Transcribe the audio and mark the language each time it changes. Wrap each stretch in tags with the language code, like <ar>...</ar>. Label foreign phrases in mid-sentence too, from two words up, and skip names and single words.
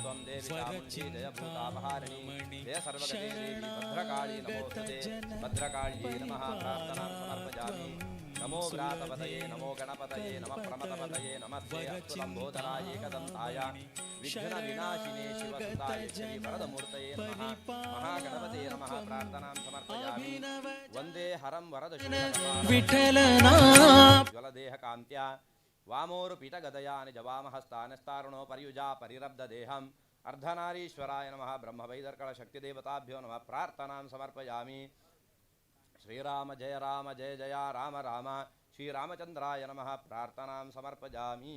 <sa>ನಮೋ ವ್ರಾತಪತಯೇ ನಮೋ ಗಣಪತಯೇ ನಮಃ ಪ್ರಮದಪತಯೇ ನಮಸ್ತೆ ಅಸ್ತುಲಂಬೋದರಾಯ ಏಕದಂತಾಯ ವಿಘ್ನ ವಿನಾಶಿನೇ ಶಿವಸುತಾಯ ಶ್ರೀ ವರದಮೂರ್ತಯೇ ನಮಃ ಮಹಾಗಣಪತಯೇ ನಮಃ ಪ್ರಾರ್ಥನಾಂ ಸಮರ್ಪಯಾಮಿ ವಂದೇ ಹರಂ ವರದ ವಿಠಲನ ಜ್ವಲದೇಹ ಕಾಂತ್ಯ ವಾಮೋರು ಪೀಠಗದಯಾ ನಿಜವಾಮಹಸ್ತಾನಸ್ತಾರುಣೋ ಪರ್ಯುಜಾ ಪರಿರಬ್ಧ ದೇಹಂ ಅರ್ಧನಾರೀಶ್ವರಾಯ ನಮಃ ಬ್ರಹ್ಮವೈದರ್ಕಳ ಶಕ್ತಿದೇವತಾಭ್ಯೋ ನಮಃ ಪ್ರಾರ್ಥನಾಂ ಸಮರ್ಪಯಾಮಿ ಶ್ರೀರಾಮ ಜಯ ಜಯ ರಾಮ ರಾಮ ಶ್ರೀರಾಮಚಂದ್ರಾಯ ನಮಃ ಪ್ರಾರ್ಥನಾಂ ಸಮರ್ಪಯಾಮಿ.</sa>